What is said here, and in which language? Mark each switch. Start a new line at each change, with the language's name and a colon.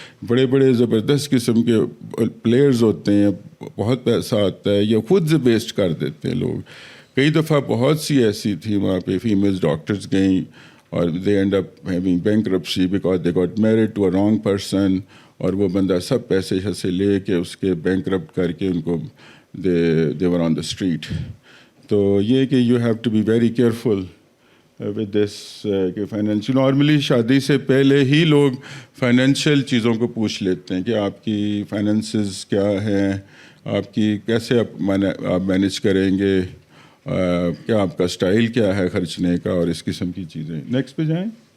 Urdu: بڑے بڑے زبردست قسم کے پلیئرز ہوتے ہیں, بہت پیسہ آتا ہے, یا خود سے ویسٹ کر دیتے ہیں لوگ. کئی دفعہ بہت سی ایسی تھی وہاں پہ فیمیل ڈاکٹرز گئیں اور
English: they end up having bankruptcy because they got married to a wrong person,
Urdu: اور وہ بندہ سب پیسے سے لے کے اس کے بینکرپٹ کر کے ان کو
English: they were on the street.
Urdu: تو یہ کہ
English: you have to be very careful with this
Urdu: کہ فائنینشیل. نارملی شادی سے پہلے ہی لوگ فائنینشیل چیزوں کو پوچھ لیتے ہیں کہ آپ کی فائنینسز کیا ہیں, آپ کی کیسے آپ مینیج کریں گے, کیا آپ کا اسٹائل کیا ہے خرچنے کا, اور اس قسم کی چیزیں. نیکسٹ پہ جائیں.